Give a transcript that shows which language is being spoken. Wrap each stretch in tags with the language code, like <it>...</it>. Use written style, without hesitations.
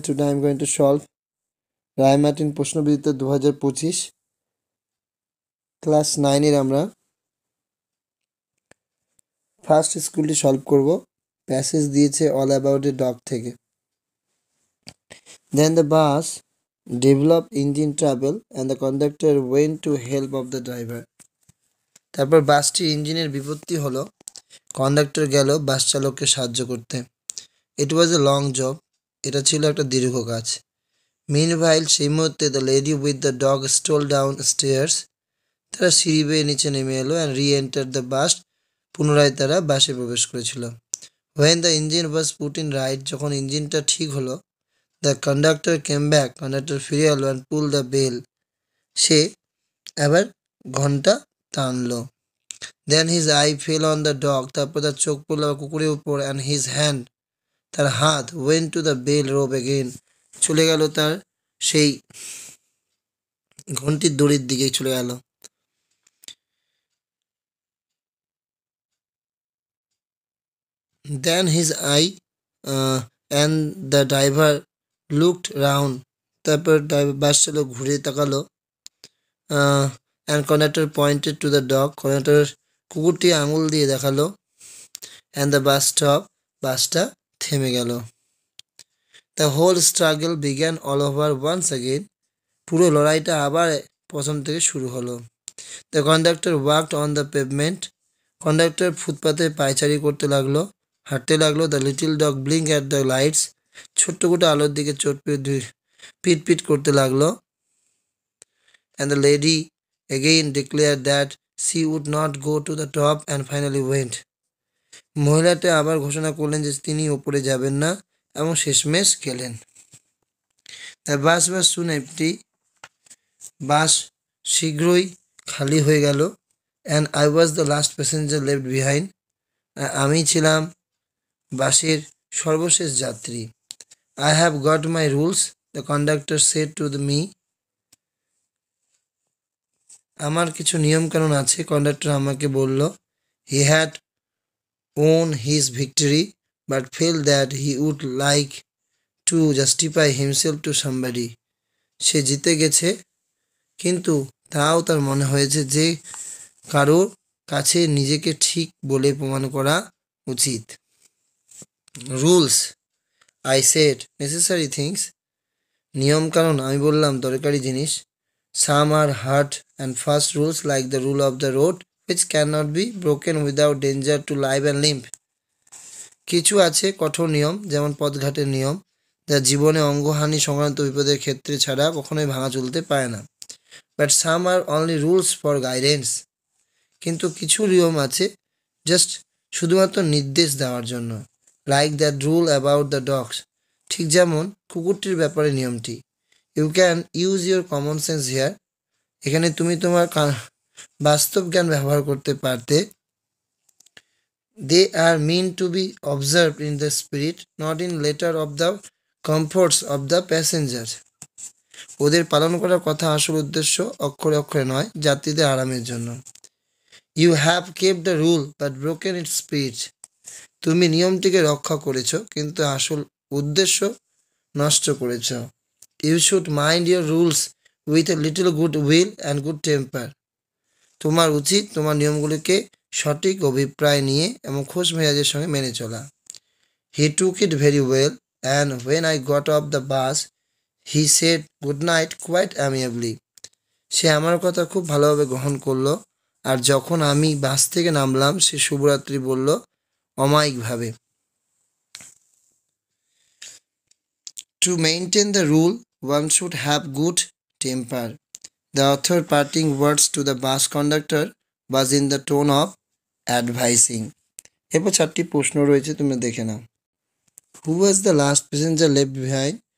<en>Today I am going to solve</en> <bn>Roy Martin প্রশ্নবিচিত্র 2025 class 9 এর আমরা first স্কুলটি solve করব। প্যাসেজ দিয়েছে অল অ্যাবাউট এ ডগ থেকে।</bn> <en>Then the bus developed engine trouble and the conductor went to help of the driver.</en> <bn>তারপর বাসটির ইঞ্জিনের বিপত্তি হলো, কন্ডাক্টর গেল বাস চালককে সাহায্য করতে।</bn> <en>It was a long job.</en> <bn>এটা ছিল একটা দীর্ঘ কাজ।</bn> <en>Meanwhile,</en> <bn>সেই মুহূর্তে</bn> <en>the lady with the dog stole down stairs.</en> <bn>তারা সিঁড়ি বেয়ে নিচে নেমে এলো</bn> <en>and re-entered the bus.</en> <bn>পুনরায় তারা বাসে প্রবেশ করেছিল।</bn> <en>When the engine was put in right,</en> <bn>যখন ইঞ্জিনটা ঠিক হলো,</bn> <en>the conductor came back.</en> <bn>Conductor ফিরে এলো</bn> <en>and pulled the bell.</en> <bn>সে আবার ঘন্টা টানলো।</bn> <en>Then his eye fell on the dog.</en> <bn>তারপর তার চোখ পড়লো কুকুরের উপর</bn> <en>and his hand,</en> <bn>তার হাত</bn> <en>went to the bell rope again.</en> <bn>চলে গেল তার সেই ঘন্টির দড়ির দিকে চলে গেল।</bn> <en>Then his eye and the driver looked round.</en> <bn>তারপর বাস চালক ঘুরে তাকালো।</bn> <en>And conductor pointed to the dog.</en> <bn>Conductor কুকুরটি আঙুল দিয়ে দেখালো।</bn> <en>And the bus stopped.</en> <bn>বাসটা থেমে গেল।</bn> <en>The whole struggle began all over once again.</en> <bn>পুরো লড়াইটা আবার প্রথম থেকে শুরু হলো।</bn> <en>The conductor walked on the pavement.</en> <bn>Conductor ফুটপাতে পায়চারি করতে লাগলো, হাঁটতে লাগলো।</bn> <en>The little dog blinked at the lights.</en> <bn>ছোট্ট কুকুরটা আলোর দিকে চোট পিট পিট করতে লাগলো।</bn> <en>And the lady again declared that she would not go to the top and finally went.</en> <bn>মহিলাটা আবার ঘোষণা করলেন যে তিনি উপরে যাবেন না এবং শেষমেশ গেলেন।</bn> <en>The bus was soon empty.</en> <bn>বাস শীঘ্রই খালি হয়ে গেল।</bn> <en>And I was the last passenger left behind.</en> <bn>আমি ছিলাম বাসের সর্বশেষ যাত্রী।</bn> <en>I have got my rules, the conductor said to me.</en> <bn>আমার কিছু নিয়মকানুন আছে, কন্ডাক্টর আমাকে বলল।</bn> <en>He had won his victory but felt that he would like to justify himself to somebody.</en> <bn>সে জিতে গেছে, কিন্তু তাও তার মনে হয়েছে যে কারোর কাছে নিজেকে ঠিক বলে প্রমাণ করা উচিত।</bn> <en>Rules, I said, necessary things.</en> <bn>নিয়মকানুন, আমি বললাম দরকারি জিনিস।</bn> <en>Some are hard and fast rules like the rule of the road which cannot be broken without danger to life and limb.</en> <bn>কিছু আছে কঠোর নিয়ম, যেমন পথঘাটের নিয়ম, যা জীবনে অঙ্গহানি সংক্রান্ত বিপদের ক্ষেত্রে ছাড়া কখনোই ভাঙা চলতে পারে না।</bn> <en>But some are only rules for guidance.</en> <bn>কিন্তু কিছু নিয়ম আছে জাস্ট শুধুমাত্র নির্দেশ দেওয়ার জন্য।</bn> <en>Like that rule about the dogs.</en> <bn>ঠিক যেমন কুকুরটির ব্যাপারে নিয়মটি।</bn> <en>You can use your common sense here.</en> <bn>এখানে তুমি তোমার বাস্তব জ্ঞান ব্যবহার করতে পারতে।</bn> <en>They are meant to be observed in the spirit, not in letter of the comforts of the passenger.</en> <bn>ওদের পালন করার কথা আসল উদ্দেশ্য অক্ষরে অক্ষরে নয়, যাত্রীদের আরামের জন্য।</bn> <en>You have kept the rule but broken its spirit.</en> <bn>তুমি নিয়মটিকে রক্ষা করেছ কিন্তু আসল উদ্দেশ্য নষ্ট করেছ।</bn> <en>You should mind your rules with a little good will and good temper.</en> <bn>তোমার উচিত তোমার নিয়মগুলিকে সঠিক অভিপ্রায় নিয়ে এবং খোশ মেজাজের সঙ্গে মেনে চলা।</bn> <en>He took it very well and when I got off the bus he said good night quite amiably.</en> <bn>সে আমার কথা খুব ভালোভাবে গ্রহণ করলো, আর যখন আমি বাস থেকে নামলাম সে শুভরাত্রি বলল অমায়িকভাবে।</bn> <en>To maintain the rule, one should have good temper. The author parting words to the bus conductor was in the tone of advising.</en> <bn>এরপর 4টি প্রশ্ন রয়েছে, তুমি দেখে নাও।</bn> <en>Who was the last passenger left behind?</en>